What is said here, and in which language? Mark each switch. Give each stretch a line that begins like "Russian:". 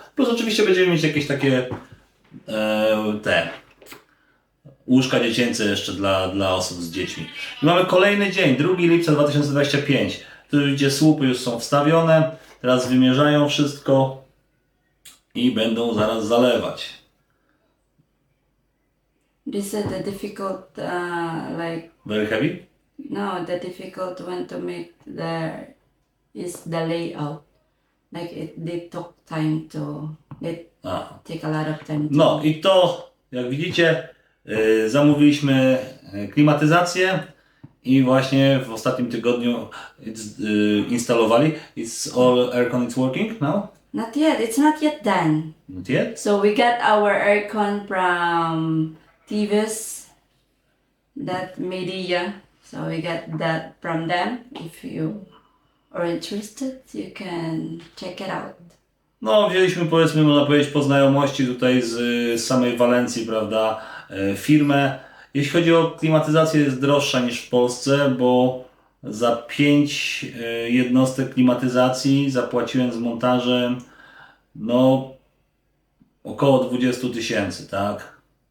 Polish: Plus oczywiście będziemy mieć jakieś takie te łóżka dziecięce jeszcze dla osób z dziećmi. I mamy kolejny dzień, 2 lipca 2025. Tu widzicie, słupy już są wstawione, teraz wymierzają wszystko i będą zaraz zalewać.
English: This is the difficult, like, Very heavy? no, the difficult one to make there is the layout. Like they took time to, they Aha. take a lot of time to. No i to, jak widzicie, zamówiliśmy klimatyzację i właśnie w ostatnim tygodniu instalowali. It's all aircon, it's working now? Not yet, it's not yet done. Not yet? So we got our aircon from TVS, that media. So we got that from them. If you are interested, you can check it out.
Polish: No, wzięliśmy, powiedzmy, można powiedzieć, po znajomości tutaj z samej Walencji, prawda, firmę. Jeśli chodzi o klimatyzację, jest droższa niż w Polsce, bo za 5 jednostek klimatyzacji zapłaciłem z montażem, no, około 20 000, tak?